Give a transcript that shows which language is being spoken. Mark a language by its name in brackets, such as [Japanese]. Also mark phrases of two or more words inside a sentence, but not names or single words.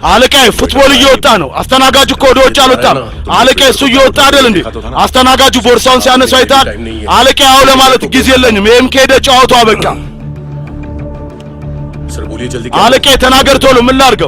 [Amharic] አለቃዬ ፉትቦል እየወጣ ነው። አስተናጋጁ እኮ ወደ ውጭ አልወጣም። አለቃዬ እሱ እየወጣ አይደል እንዴ? አስተናጋጁ ቦርሳውን ሲያነሳ አይታል። አለቃዬ አዎ ለማለት ጊዜ የለኝም። ይሄም ከሄደ ጨዋታው አበቃ። [Hindi] सर बोलिए जल्दी। [Amharic] አለቃዬ ተናገር ቶሎ። ምን ላድርገው?